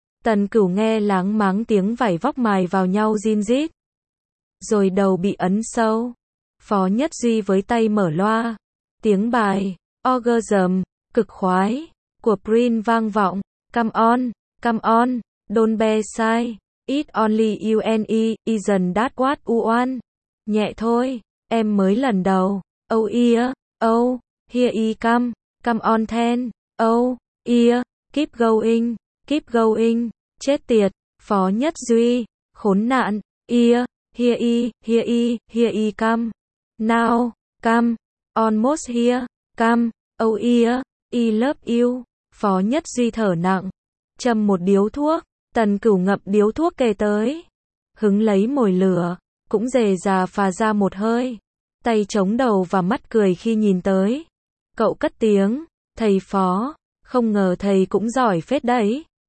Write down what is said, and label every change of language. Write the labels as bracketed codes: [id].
[vi] Tần Cửu nghe láng máng tiếng vải vóc mài vào nhau rin rít. Rồi đầu bị ấn sâu. Phó Nhất Duy với tay mở loa. Tiếng bài Orgasm, cực khoái của Prince vang vọng. [en] Come on, don't be shy. It's only you and me, isn't that what you want? [vi] Nhẹ thôi, em mới lần đầu. [en] Oh yeah, oh, here he come. Come on then, oh yeah, keep going, [vi] chết tiệt. [en] Phó Nhất Duy, [vi] khốn nạn. [en] Yeah, here he come. Now, come, almost here, come. Oh yeah, I love you. [vi] Phó Nhất Duy thở nặng, châm một điếu thuốc. Tần Cửu ngậm điếu thuốc kề tới, hứng lấy mồi lửa, cũng dề dà phà ra một hơi, tay chống đầu và mắt cười khi nhìn tới. Cậu cất tiếng, thầy Phó, không ngờ thầy cũng giỏi phết đấy.